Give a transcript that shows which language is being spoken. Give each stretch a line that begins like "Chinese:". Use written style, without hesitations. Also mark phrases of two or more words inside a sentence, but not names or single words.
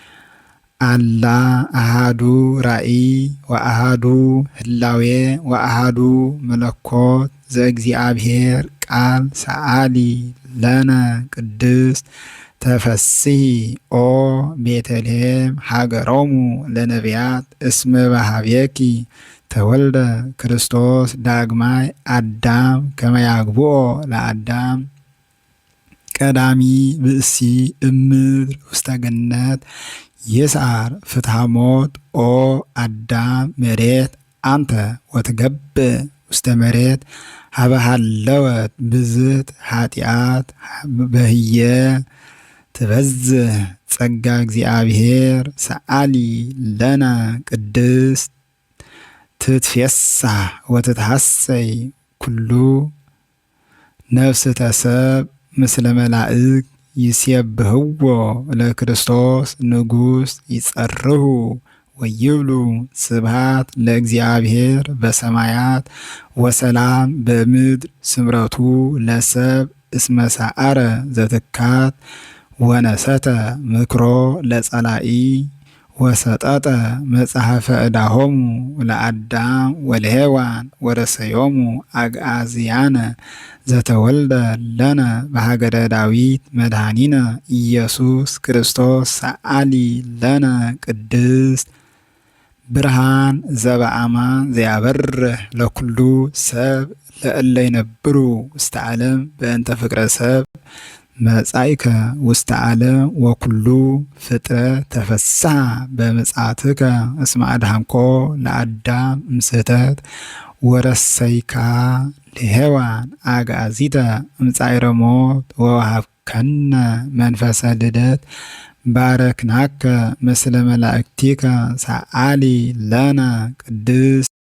Geez: አላ አሃዱ ራእይ ወአሃዱ ህላዌ ወአሃዱ መለኮት ዘእግዚአብሔር ቃል ሰአሊ ለነ ቅድስት ተፈስሒ ኦ ቤተልሔም ሃገሮሙ ለነቢያት እስመ በኀቤኪ ተወልደ ክርስቶስ ዳግማይ አዳም ከመ ያግብኦ ለአዳም ቀዳሚ ብእሲ እምድር ውስተ ገነት ይስዓር ፍትሐ ሞት ኦ አዳም መሬት አንተ ወትገብእ ውስተ መሬት ሀበ ሃለወት ብዝት ኃጢአት በህየ ትበዝህ ጸጋ እግዚአብሔር ሰአሊ ለነ ቅድስት ትትፌሳህ ወትትሐሰይ ኩሉ ነፍስተ ሰብ ምስለ መላእክት ይሴብህዎ ለክርስቶስ ንጉሥ ይጸርሁ ወይብሉ ስብሐት ለእግዚአብሔር በሰማያት ወሰላም በምድር ስምረቱ ለሰብ እስመ ሰዓረ ዘትካት ወነሰተ ምክሮ ለጸላኢ ወሰጠጠ መጽሐፈ ዕዳሆሙ ለአዳም ወለሔዋን ወረሰዮሙ አግዓዝያነ ዘተወልደ ለነ በሀገረ ዳዊት መድኃኒነ ኢየሱስ ክርስቶስ ሰአሊ ለነ ቅድስት ብርሃን ዘበአማን ዘያበርህ ለኩሉ ሰብ ለእለ ይነብሩ ውስተ ዓለም በእንተ ፍቅረ ሰብ መጻእከ ውስተ ዓለም ወኩሉ ፍጥረት ተፈስሐ በምጽአትከ እስመ አድኃንኮ ለአዳም እምስሕተት ወረሰይካ ለሔዋን አግዓዚተ እምጻዕረ ሞት ወወሀብከነ መንፈሰ ልደት ባረክናከ ምስለ መላእክቲከ ሰአሊ ለነ ቅድስት